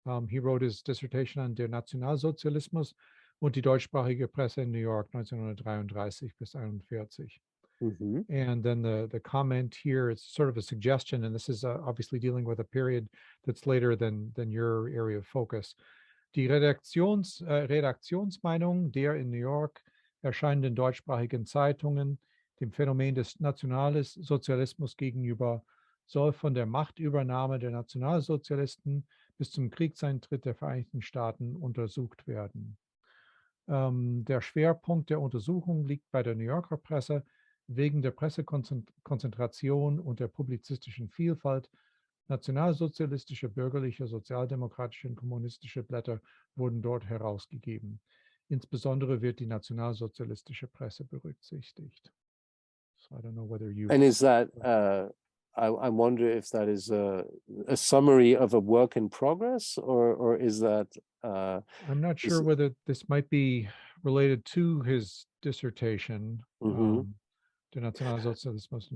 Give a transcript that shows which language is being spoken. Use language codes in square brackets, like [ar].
[en] He wrote his dissertation on [de] Der Nationalsozialismus und die deutschsprachige Presse in New York 1933 bis 41. [en] And then the comment here is sort of a suggestion, and this is obviously dealing with a period that's later than your area of focus. [de] Die Redaktionsmeinung der in New York erscheinenden deutschsprachigen Zeitungen dem Phänomen des Nationalsozialismus gegenüber soll von der Machtübernahme der Nationalsozialisten bis zum Kriegseintritt der Vereinigten Staaten untersucht werden. Der Schwerpunkt der Untersuchung liegt bei der New Yorker Presse wegen der Pressekonzentration und der publizistischen Vielfalt. Nationalsozialistische, bürgerliche, sozialdemokratische und kommunistische Blätter wurden dort herausgegeben. Insbesondere wird die nationalsozialistische Presse berücksichtigt. [en] So I don't know whether you... And is that, I wonder if that is a summary of a work in progress, or is that... I'm not sure whether this might be related to his dissertation. [de] Der Nationalsozialismus.